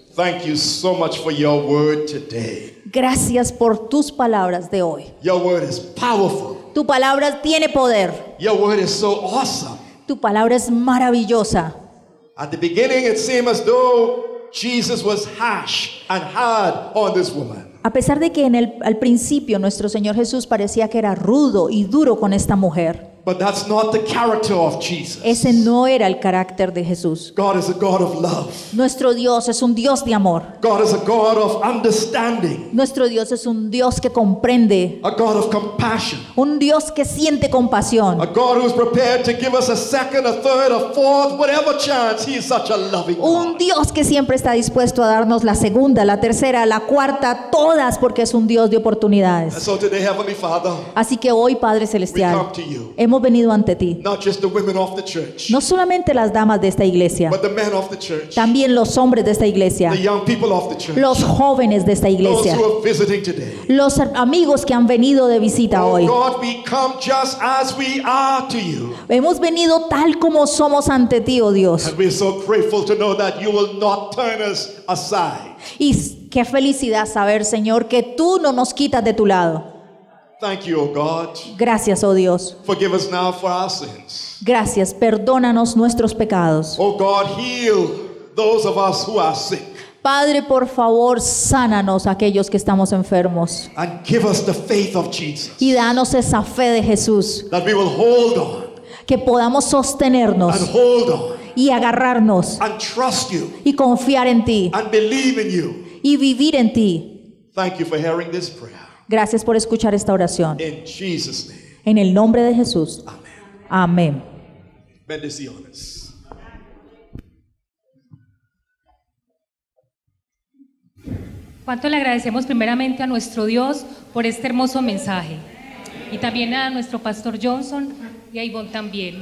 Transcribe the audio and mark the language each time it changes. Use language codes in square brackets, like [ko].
[en] thank you so much for your word today. [es] gracias por tus palabras de hoy. [en] Your word is powerful. [es] Tu palabra tiene poder. [en] Your word is so awesome. [es] Tu palabra es maravillosa. [en] At the beginning, it seemed as though Jesus was harsh and hard on this woman. [es] A pesar de que al principio nuestro Señor Jesús parecía que era rudo y duro con esta mujer, [en] But that's not the character of Jesus. [es] Ese no era el carácter de Jesús. [en] God is a God of love. [es] Nuestro Dios es un Dios de amor. [en] God is a God of understanding. [es] Nuestro Dios es un Dios que comprende. [en] A God of compassion. [es] Un Dios que siente compasión. [en] A God who's prepared to give us a second, a third, a fourth, whatever chance. He is such a loving [es] Un [en] God. [es] Dios que siempre está dispuesto a darnos la segunda, la tercera, la cuarta, todas, porque es un Dios de [en] And [es] oportunidades. [en] so today, Heavenly Father, [es] Así que hoy, Padre [en] we [es] Celestial, [en] come to you. [es] hemos venido ante ti. [en] Not just the women of the church, [es] No solamente las damas de esta iglesia, [en] but the men of the church, [es] también los hombres de esta iglesia, [en] the young people of the church, [es] los jóvenes de esta [en] those [es] iglesia, [en] who are visiting today. [es] los amigos que han venido de visita [en] Oh [es] hoy. [en] God, we come just as we are to you. [es] Hemos venido tal como somos ante ti, oh Dios. [en] And we're so grateful to know that you will not turn us aside. [es] Y qué felicidad saber, Señor, que tú no nos quitas de tu lado. [en] Thank you, O God. [es] Gracias, oh Dios. [en] Forgive us now for our sins. [es] Gracias, perdónanos nuestros pecados. [en] Oh God, heal those of us who are sick [es] Padre, por favor, sánanos a aquellos que estamos enfermos. [en] and give us the faith of Jesus, [es] Y danos esa fe de Jesús, [en] that we will hold on [es] que podamos sostenernos [en] and hold on [es] y agarrarnos [en] and trust you [es] y confiar en ti [en] and believe in you. [es] y vivir en ti. [en] Thank you for hearing this prayer. [es] Gracias por escuchar esta oración. [en] In Jesus' name, [es] En el nombre de Jesús. [en] amen. [es] Amén. Bendiciones. Cuánto le agradecemos primeramente a nuestro Dios por este hermoso mensaje y también a nuestro pastor Johnson y a Ivonne también.